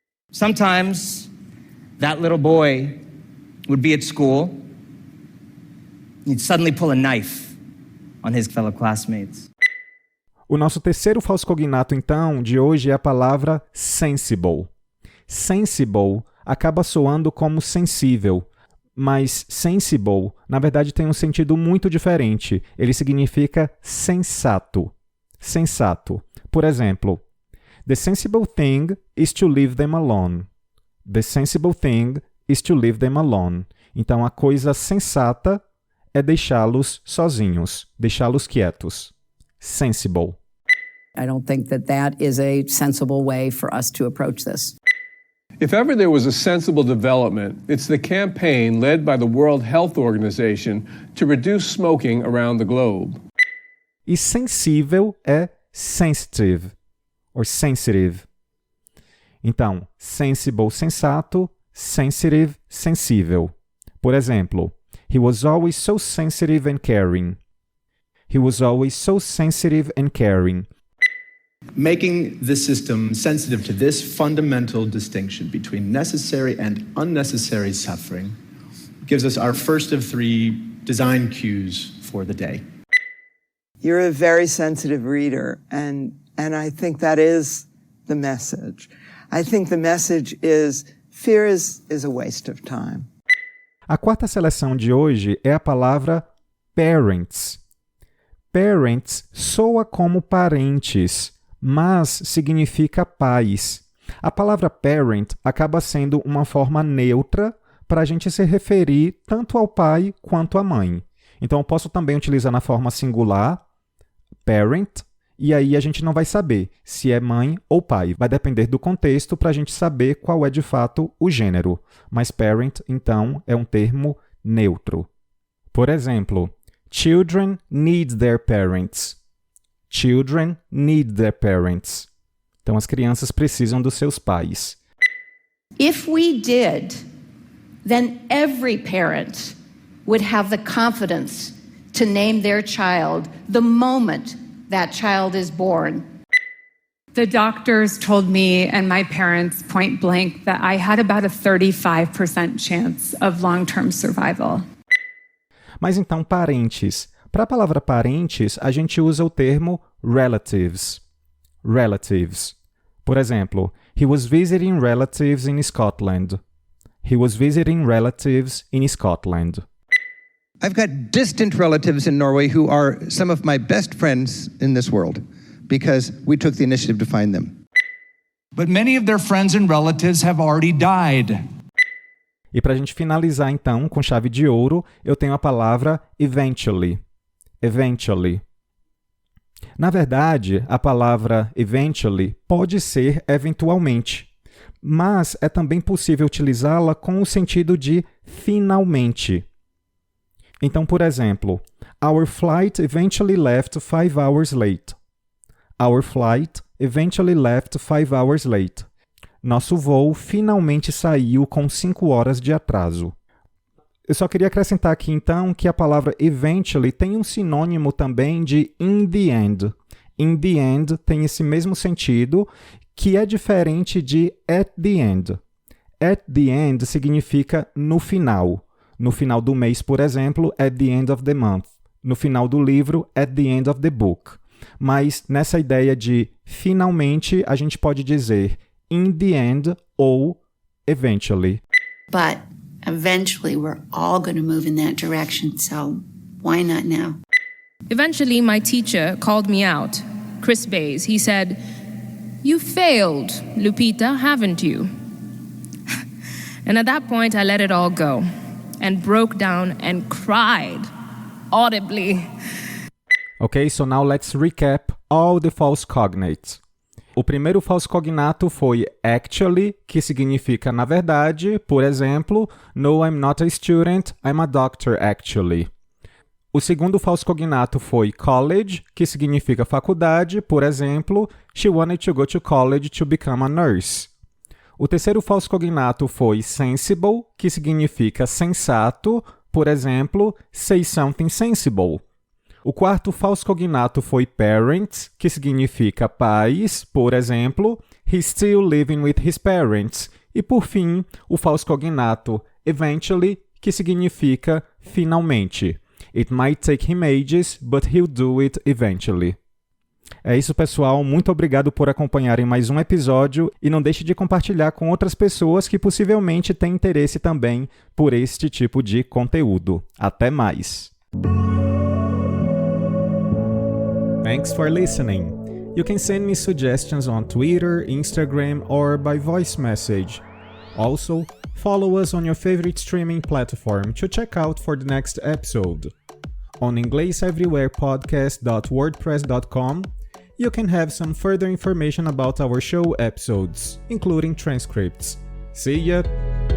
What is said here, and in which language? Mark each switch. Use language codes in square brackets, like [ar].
[en] sometimes that little boy would be at school. He'd suddenly pull a knife on his fellow classmates. [pt] O nosso terceiro falso cognato, então, de hoje é a palavra sensible. Sensible acaba soando como sensível, mas sensible, na verdade, tem um sentido muito diferente. Ele significa sensato. sensato. Por exemplo, [en] the sensible thing is to leave them alone. The sensible thing is to leave them alone. [pt] Então, a coisa sensata é deixá-los sozinhos, deixá-los quietos. [en] Sensible. I don't think that is a sensible way for us to approach this. If ever there was a sensible development, it's the campaign led by the World Health Organization to reduce smoking around the globe. [pt] E sensível é sensitive, [en] or sensitive. [pt] Então, sensible, sensato, sensitive, sensível. Por exemplo, [en] he was always so sensitive and caring. He was always so sensitive and caring. Making the system sensitive to this fundamental distinction between necessary and unnecessary suffering gives us our first of 3 design cues for the day. You're a very sensitive reader, and I think that is the message. I think the message is fear is a waste of time. [pt] A quarta seleção de hoje é a palavra parents. Parents soa como parentes, mas significa pais. A palavra parent acaba sendo uma forma neutra para a gente se referir tanto ao pai quanto à mãe. Então, eu posso também utilizar na forma singular, parent, e aí a gente não vai saber se é mãe ou pai. Vai depender do contexto para a gente saber qual é de fato o gênero. Mas parent, então, é um termo neutro. Por exemplo, [en] children need their parents. Children need their parents. [pt] Então, as crianças precisam dos seus pais. [en] If we did, then every parent would have the confidence to name their child the moment that child is born. The doctors told me and my parents point blank that I had about a 35% chance of long-term survival. [pt] Mas então, parentes. Para a palavra parentes, a gente usa o termo relatives. Relatives. Por exemplo, [en] he was visiting relatives in Scotland. He was visiting relatives in Scotland. I've got distant relatives in Norway who are some of my best friends in this world because we took the initiative to find them. But many of their friends and relatives have already died. [pt] E para a gente finalizar, então, com chave de ouro, eu tenho a palavra eventually. Eventually. Na verdade, a palavra eventually pode ser eventualmente, mas é também possível utilizá-la com o sentido de finalmente. Então, por exemplo, [en] our flight eventually left 5 hours late. Our flight eventually left 5 hours late. [pt] Nosso voo finalmente saiu com 5 horas de atraso. Eu só queria acrescentar aqui, então, que a palavra eventually tem um sinônimo também de in the end. In the end tem esse mesmo sentido, que é diferente de at the end. At the end significa no final. No final do mês, por exemplo, [en] at the end of the month. [pt] No final do livro, [en] at the end of the book. [pt] Mas nessa ideia de finalmente, a gente pode dizer in the end ou eventually. [en] But eventually we're all going to move in that direction, so why not now? Eventually, my teacher called me out, Chris Bays. He said, "You failed, Lupita, haven't you?" And at that point, I let it all go and broke down and cried audibly. Okay, so now let's recap all the false cognates. [pt] O primeiro falso cognato foi actually, que significa na verdade. Por exemplo, [en] no, I'm not a student, I'm a doctor actually. [pt] O segundo falso cognato foi college, que significa faculdade. Por exemplo, [en] she wanted to go to college to become a nurse. [pt] O terceiro falso cognato foi sensible, que significa sensato. Por exemplo, [en] say something sensible. [pt] O quarto falso cognato foi parents, que significa pais. Por exemplo, [en] he's still living with his parents. [pt] E por fim, o falso cognato eventually, que significa finalmente. [en] It might take him ages, but he'll do it eventually. [pt] É isso, pessoal. Muito obrigado por acompanharem mais um episódio e não deixe de compartilhar com outras pessoas que possivelmente têm interesse também por este tipo de conteúdo. Até mais! [en] Thanks for listening. You can send me suggestions on Twitter, Instagram, or by voice message. Also, follow us on your favorite streaming platform to check out for the next episode. On ingleseverywherepodcast.wordpress.com, you can have some further information about our show episodes, including transcripts. See ya!